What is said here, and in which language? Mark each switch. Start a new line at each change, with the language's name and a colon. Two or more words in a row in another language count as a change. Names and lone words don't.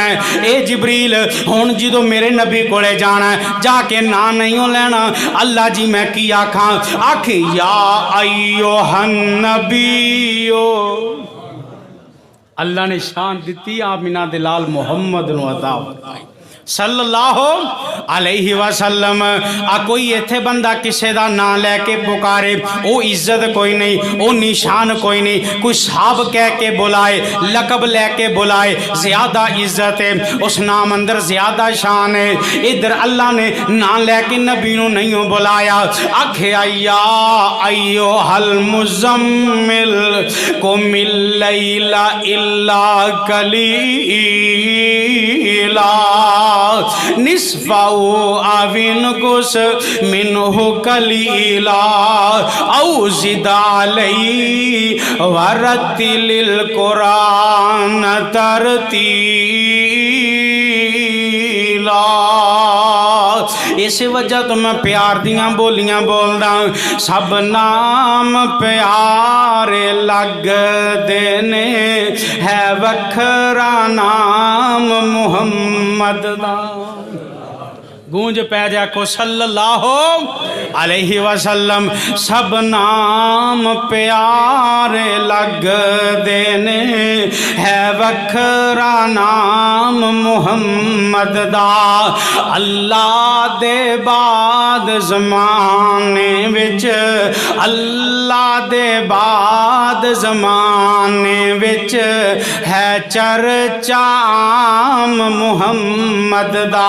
Punjabi: اے جبریل ہن جو میرے نبی کولے جانا، جا کے نا نہیں لینا. اللہ جی میں کی آکھاں، آکھ
Arabic: يا أيها النبي.
Punjabi: اللہ نے شان دی آمنہ دے لال محمد نو عطا فرمائی
Arabic: صلى الله عليه وسلم.
Punjabi: آ کوئی ایتھے بندہ کسے دا ناں لے کے پکارے، او عزت کوئی نہیں، او نشان کوئی نہیں. کوئی صاحب کہہ کے بلائے، لقب لے کے بلائے، زیادہ عزت ہے، اس نام اندر زیادہ شان ہے. ادھر اللہ نے ناں لے کے نبی نو نہیں بلایا، آکھے
Arabic: يا أيها المزمل قم الليل إلا قليلا نصفه أو انقص منه قليلا أو زد عليه ورتل القرآن ترتيلا.
Punjabi: اس وجہ تو میں پیار دیاں بولیاں بولدا، سب نام پیارے لگدے نے، ہے وکھرا نام محمد دا. گونج پے جا کو
Arabic: صلى الله عليه وسلم.
Punjabi: سب نام پیارے لگدے نے، ہے وکھرا نام محمد دا. اللہ دے بعد زمانے وچ، اللہ دے بعد زمانے وچ ہے چرچا عام محمد دا.